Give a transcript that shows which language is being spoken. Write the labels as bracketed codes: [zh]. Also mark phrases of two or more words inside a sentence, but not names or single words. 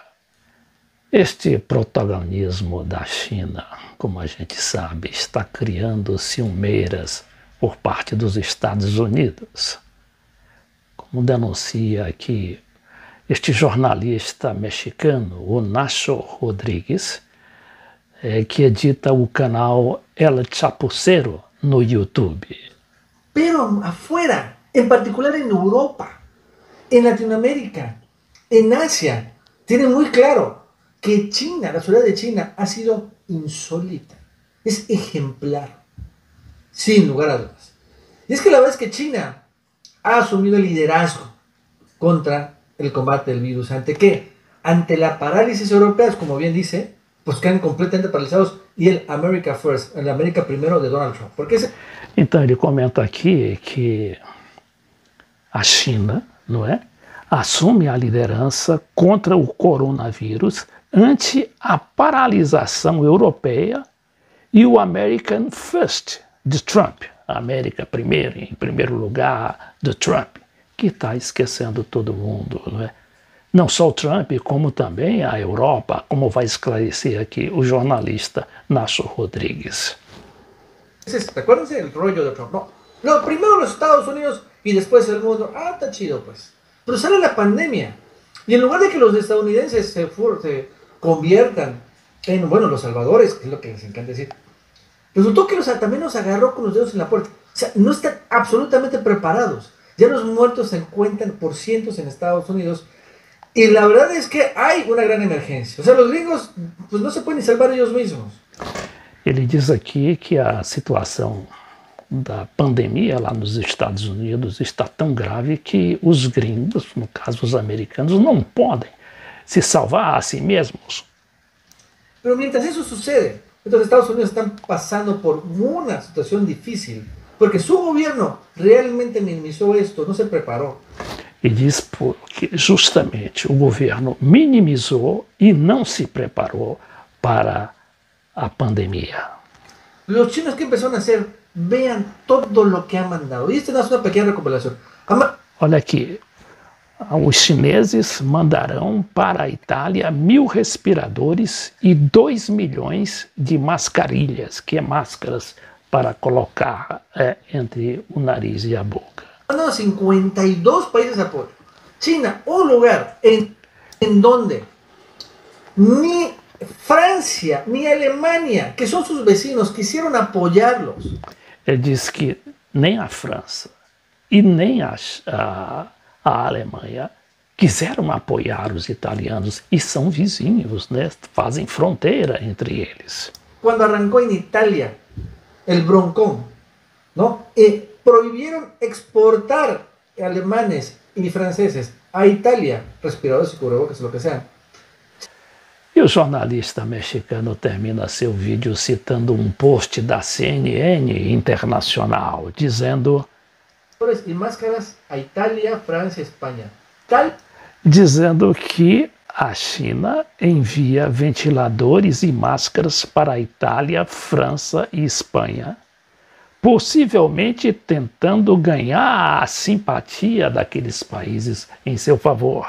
[pt] Este protagonismo da China, como a gente sabe, está criando ciumeiras por parte dos Estados Unidos, como denuncia aqui este jornalista mexicano, o Nacho Rodrigues, que edita o canal El Chapucero no YouTube. [es] Pero afuera, en particular en Europa, en Latinoamérica, en Asia, tienen muy claro que China, la sociedad de China, ha sido insólita, es ejemplar, sin lugar a dudas. Y es que la verdad es que China ha asumido el liderazgo contra el combate del virus. ¿Ante qué? Ante la parálisis europea, como bien dice, pues quedan completamente paralisados, y el [en] America First, [es] el América Primero de Donald Trump. [pt] Porque esse... Então ele comenta aqui que a China, não é, assume a liderança contra o coronavírus ante a paralisação europeia e o [en] American First [pt] de Trump, a América primeiro, em primeiro lugar de Trump, que está esquecendo todo mundo, não é? Não só o Trump, como também a Europa, como vai esclarecer aqui o jornalista Nacho Rodrigues. [es] Recuérdense el rollo de Trump, ¿no? No, primero los Estados Unidos y después el mundo. Ah, está chido, pues. Pero sale la pandemia. Y en lugar de que los estadounidenses se conviertan en, bueno, los salvadores, que es lo que les encanta decir, resultó que también nos agarró con los dedos en la puerta. O sea, no están absolutamente preparados. Ya los muertos se cuentan por cientos en Estados Unidos. Y la verdad es que hay una gran emergencia. O sea, los gringos pues, no se pueden ni salvar ellos mismos. [pt] Ele diz aqui que a situação da pandemia lá nos Estados Unidos está tão grave que os gringos, no caso os americanos, não podem se salvar a si mesmos. [es] Pero mientras eso sucede, los Estados Unidos están pasando por una situación difícil, porque su gobierno realmente minimizó esto, no se preparó. [pt] E diz que justamente o governo minimizou e não se preparou para a pandemia. [es] Los chinos, ¿qué empezaron a hacer? Vean todo lo que han mandado. Y esta es una pequeña recopilación. [pt] Olha aqui, os chineses mandarão para a Itália 1.000 respiradores e 2 milhões de mascarilhas, que é máscaras para colocar entre o nariz e a boca. [es] Mandaron 52 países a apoyo. China, un lugar en donde ni Francia ni Alemania, que son sus vecinos, quisieron apoyarlos. [pt] Ele diz que nem a França e nem a Alemanha quiseram apoiar os italianos, e são vizinhos, né? Fazem fronteira entre eles. [es] Cuando arrancó en Italia el broncón, ¿no? Prohibieron exportar alemanes y franceses a Italia respiradores y cubrebocas, lo que sean. [pt] E o jornalista mexicano termina seu vídeo citando um post da CNN Internacional, dizendo... [es] Y máscaras a Italia, Francia, España. [pt] Dizendo que a China envia ventiladores e máscaras para a Itália, França e Espanha, possivelmente tentando ganhar a simpatia daqueles países em seu favor.